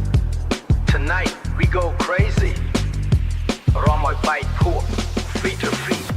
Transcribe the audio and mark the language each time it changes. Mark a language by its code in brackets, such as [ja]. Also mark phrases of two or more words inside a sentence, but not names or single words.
[en] Tonight we go crazy [km] រាំឲ្យបែកភក់ [en] feet to feet